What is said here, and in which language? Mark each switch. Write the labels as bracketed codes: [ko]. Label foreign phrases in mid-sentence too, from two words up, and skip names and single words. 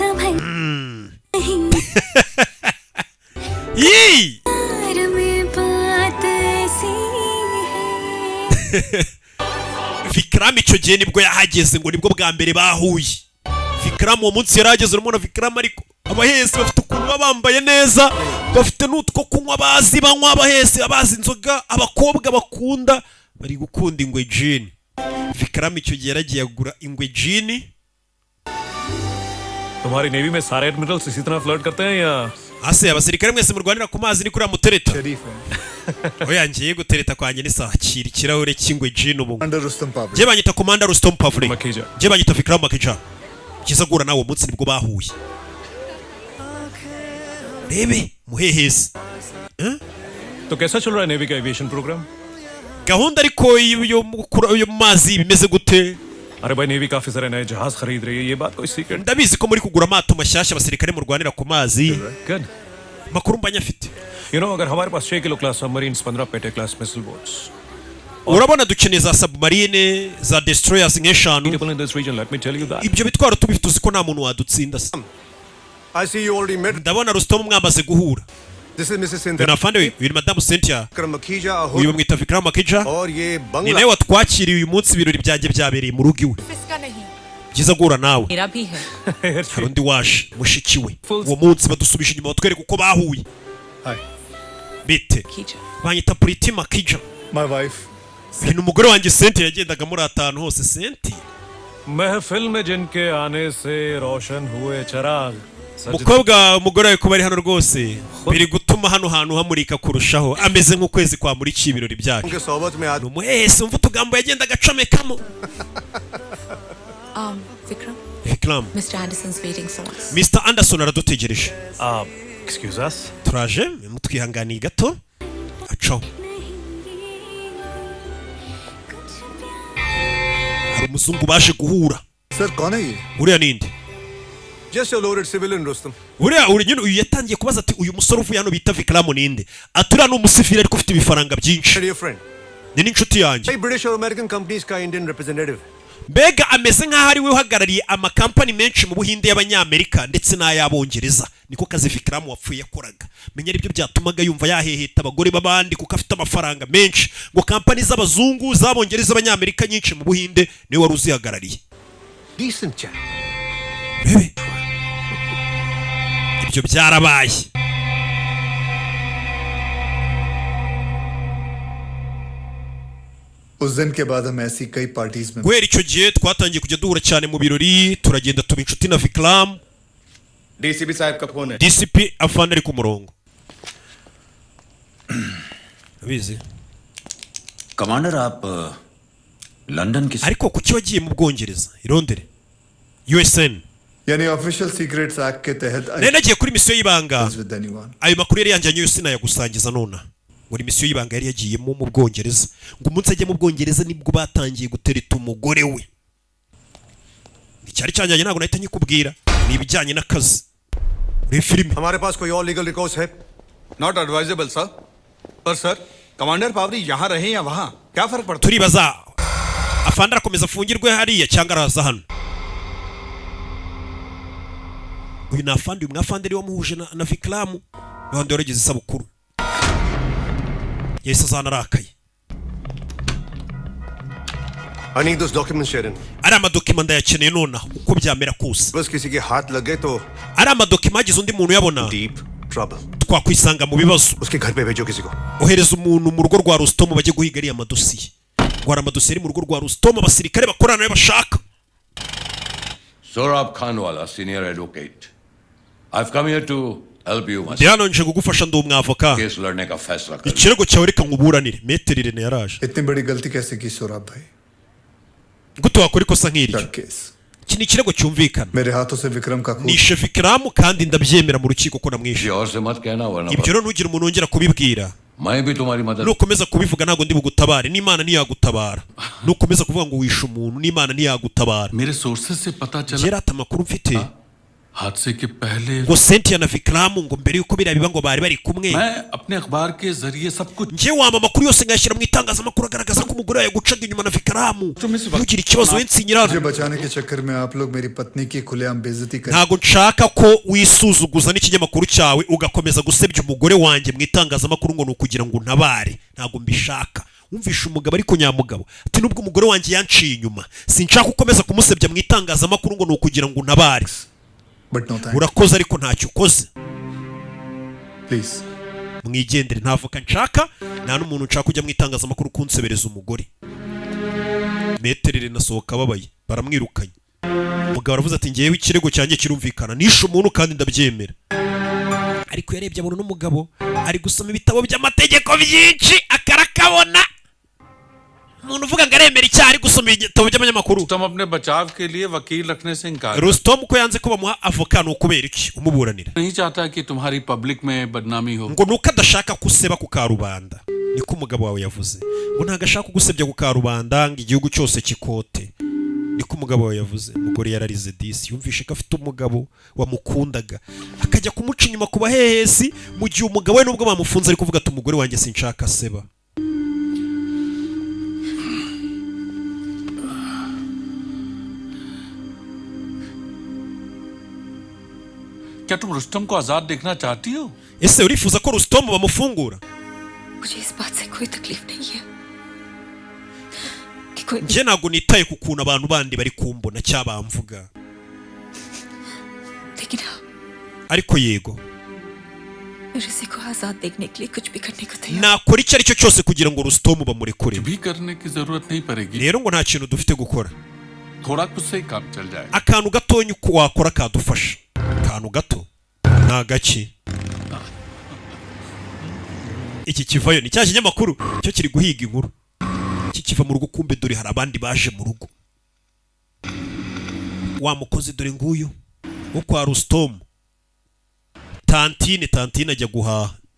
[rw] Vikram icyo gihe nibwo yahageze, ngo nibwo bwa mbere bahuye. Vikram uwo munsi yarageze, urumuna Vikram ariko abahesi bafite ukuntu baba bambaye neza, bafite n'utwo kunywa bazi banywa, abahesi abazi inzoga, abakobwa bakunda bari gukunda ingwe jini. Vikram icyo gihe yaragiye agura ingwe jini. [hi] तुम्हारी नेवी में सारे एडमिरल्स इसी तरह फ्लर्ट करते हैं या? [rw] Ase abasirikare mwese murwanira ku mazi ni kuri amutereta. Oya ngiye gutereta kwanjye ni sawa, kiri kirahure cy'ingwe jini ubu. Je banyita Commander Rustom Pavri. Je banyita Vikram Makhija. Kiza gura nawo munsi nibwo bahuye. Rebe muhehesi. [hi] तो कैसा चल रहा है नेवी का एविएशन प्रोग्राम? [rw] Gahunda ariko yo mazi bimeze gute? [hi] अरे भाई नेवी काफी सारे नए जहाज खरीद रही है, ये बात कोई सीक्रेट? [rw] Ndabizi ko muri kugura amato mashyashya abasirikare murwanira ku mazi. Good. Makuru mbanya afite. [en] You know [hi] अगर हमारे पास 6 [en] kilo class submarines [hi] 15 [en] Petya class missile boats. [rw] Urabona dukeneye za submarine za destroyers nk'eshanu. [en] People in this region, let me tell you that. [rw] Ibyo bitwaro tubifite uzi ko nta muntu wadutsinda. [en] I see you already met. [rw] Ndabona Rustom mwamaze guhura. [en] This is Mrs. Cynthia. [rw] Nafande uyu Madame Cynthia. Vikram Makhija. Uyu bamwita Vikram Makhija. [hi] और ये [rw] Ni [hi] बंगला. [rw] nawe watwakiriye uyu munsi ibirori byanjye byabereye mu rugo iwe. byiza guhura nawe [hi] मेरा भी है [rw] hari undi waje mushiki we uwo munsi badusubije inyuma batwereka uko bahuye bite banyita Pritima Kija [en] My wife. [rw] ni umugore wanjye Cynthia yagendaga muri atanu hose Cynthia [hi] महफिल में जिनके आने से रोशन हुए चिराग [rw] umukobwa umugore wawe kuba ari hano rwose biri gutuma hano hantu hamurika kurushaho ameze nk'ukwezi kwamurikiye ibirori byacu ni umuhese umva utugambo yagendaga acomekamo Vikram [en] Mr. Anderson's waiting for us. [rw] Mr. Anderson aradutegereje [en] excuse us [rw] turaje mutwihanganiye gato acaho hari umuzungu baje guhura [hi] Sir, कौन है ये? [rw] uriya ninde [en] Just a loaded civilian, Rustam. [rw] uriya uri nyine uyu yatangiye kubaza ati uyu musore uvuye hano bita Vikram ninde ati uriya ni umusivili ariko ufite ibifaranga byinshi [en] Dear friend. [rw] ni n'inshuti yanjye [en] Hey, British or American companies का Indian representative. [rw] mbega ameze nk'aho ari we uhagarariye amakampani menshi mu buhinde y'abanyamerika ndetse n'ay'abongereza niko kazi Vikram wapfuye yakoraga menya aribyo byatumaga yumva yaheheta abagore b'abandi kuko afite amafaranga menshi ngo kampani z'abazungu z'abongereza abanyamerika nyinshi mu buhinde niwe wari uzihagarariye [en] Decent chap. [rw] bebe ibyo byarabaye [hi] उस दिन के बाद हम ऐसी कई पार्टीज में [rw] guhera icyo gihe twatangiye kujya duhura cyane mu birori turagenda tuba inshuti na Vikram [hi] डीसीपी साहब का फोन है [rw] DCP afana ari ku murongo abizi [hi] कमांडर आप लंदन की [rw] ariko kuki wagiye mu Bwongereza i Londres USN [hi] यानी ऑफिशियल सीक्रेट्स एक्ट के तहत [rw] nari nagiye kuri misiyo y'ibanga [en] with anyone [rw] ayo makuru yari yanjyanye yose nayagusangiza nona muri misiyo y'ibanga yari yagiyemo mu Bwongereza ngo umunsi ajye mu Bwongereza nibwo batangiye gutereta umugore we icyari cyanjyanye ntabwo nahita nyikubwira ni ibijyanye n'akazi muri filime [hi] हमारे पास कोई और [en] legal records [hi] है? [en] not advisable sir [hi] पर सर कमांडर पावरी यहाँ रहे या वहाँ क्या फर्क पड़ता [rw] turibaza afande arakomeza afungirwe hariya cyangwa araza hano uyu ni afande uyu mwafande ari wamuhuje na Vikram n'abandi waragize isabukuru yahise azana arakaye [en] I need those documents, Sharon. [rw] ari amadokima ndayakeneye nonaha uko byamera kose [hi] बस किसी के हाथ लग गए तो [rw] ari amadokima hagize undi muntu uyabona [en] deep trouble. [rw] twakwisanga mu bibazo [hi] उसके घर पे भेजो किसी को. [rw] ohereza umuntu mu rugo rwa Rustom bajye guhiga ariya amadosiye ngo hari amadosiye ari mu rugo rwa Rustom abasirikare bakorana nayo bashaka [en] Sorab Khanwala, senior advocate. I've come here to help you, [rw] ndi hano nje kugufasha ndi umwavoka [hi] केस लड़ने का फैसला कर [rw] ikirego cyawe reka nkuburanire Maître Irene yaraje [hi] इतनी बड़ी गलती कैसे की सोराब भाई [rw] gute wakora ikosa nk'iryo [en] drug case [rw] iki ni ikirego cyumvikana [hi] मेरे हाथों से विक्रम का खून [rw] nishe Vikram kandi ndabyemera mu rukiko ko namwishe [hi] और से मत कहना वरना [rw] ibyo rero ntugire umuntu wongera kubibwira [hi] मैं भी तुम्हारी मदद [rw] nukomeza kubivuga ntabwo ndi bugutabare n'Imana ntiyagutabara nukomeza kuvuga ngo wishe umuntu n'Imana ntiyagutabara [hi] मेरे सोर्सेस से पता चला [rw] yari ati amakuru mfite [hi] हादसे के पहले [rw] ngo Cynthia na Vikram ngo mbere yuko biriya biba ngo bari bari kumwe [hi] मैं अपने अखबार के जरिए सब कुछ [rw] njye wama amakuru yose nkayashyira mu itangazamakuru agaragaza ko umugore yagucaga inyuma na Vikram ntugire ikibazo we nsinyirana [hi] मुझे बचाने के चक्कर में आप लोग मेरी पत्नी की खुलेआम बेइज्जती कर [rw] ntabwo nshaka ko wisuzuguza n'ikinyamakuru cyawe ugakomeza gusebya umugore wanjye mu itangazamakuru ngo ni ukugira ngo untabare ntabwo mbishaka wumvisha umugabo ariko nyamugabo ati nubwo umugore wanjye yanciye inyuma sinshaka ukomeza kumusebya mu itangazamakuru ngo ni ukugira ngo untabare [en] but no thanks [rw] urakoze ariko ntacyo ukoze प्लीज mwigendere nta voka nshaka nta n'umuntu nshaka kujya mu itangazamakuru kunsebereza umugore Maître Irene asohoka ababaye baramwirukanye umugabo aravuze ati ngewe ikirego cyanjye kirumvikana nishe umuntu kandi ndabyemera ariko yarebye abona n'umugabo ari gusoma ibitabo by'amategeko byinshi akarakabona umuntu uvuga ngo aremera icyaha ari gusoma ibitabo by'abanyamakuru [hi] तुम अपने बचाव के लिए वकील रखने से इनकार [rw] Rustom ko yanze ko bamuha avoka ni ukubera iki umuburanira [hi] नहीं चाहता कि तुम्हारी पब्लिक में बदनामी हो [rw] ngo nuko adashaka kuseba ku karubanda niko umugabo wawe yavuze ngo ntago ashaka kugusebya ku karubanda ngo igihugu cyose kikote niko umugabo wawe yavuze umugore yararize disi yumvishe ko afite umugabo wamukundaga akajya kumuca inyuma ku bahehesi mu gihe umugabo we nubwo bamufunze ari kuvuga ati umugore wanjye sinshaka seba [hi] क्या तुम रुस्तम को आजाद देखना चाहती हो [rw] ese urifuza ko Rustom bamufungura [hi] मुझे इस बात से कोई तकलीफ नहीं है कि कि कोई [rw] njye ntabwo nitaye ku kuntu abantu bandi bari kumbona cyabamvuga [hi] लेकिन हाँ [rw] ariko yego [hi] ऋषि को आजाद देखने के लिए कुछ भी करने को तैयार [rw] nakora icyo ari cyo cyose kugira ngo Rustom bamurekure [hi] भी करने की जरूरत नहीं पड़ेगी [rw] rero ngo nta kintu dufite gukora [hi] थोड़ा कुछ से ही काम चल जाए [rw] akantu gatonya uko wakora kadufasha akantu gato nta gake iki kivayo ni cya kinyamakuru cyo kiri guhiga inkuru kikiva mu rugo kumbe dore hari abandi baje mu rugo wa mukozi dore nguyu wo kwa Rustom tantine ajya guhaha